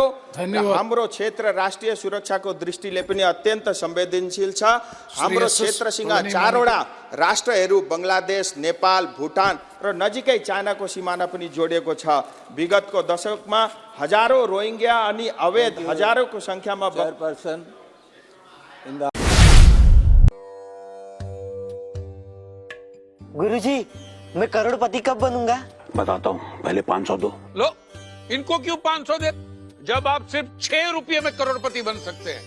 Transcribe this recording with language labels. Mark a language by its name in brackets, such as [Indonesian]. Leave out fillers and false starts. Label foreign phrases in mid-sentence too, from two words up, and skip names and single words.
[Nepali] हाम्रो क्षेत्र राष्ट्रिय सुरक्षाको दृष्टिले पनि अत्यन्त संवेदनशील छ। हाम्रो क्षेत्रसँग 4वटा राष्ट्रहरू बंगलादेश, नेपाल, भुटान र नजिकै चाइनाको सिमाना पनि जोडिएको छ। विगतको दशकमा हजारौं रोहिंग्या अनि अवैध हजारौंको संख्यामा [Hindi] गुरुजी, मैं करोड़पति कब बनूंगा? बताता हूँ, पहले 500 दो। लो, इनको क्यों 500 दे? जब आप सिर्फ 6 रुपये में करोड़पति बन सकते हैं।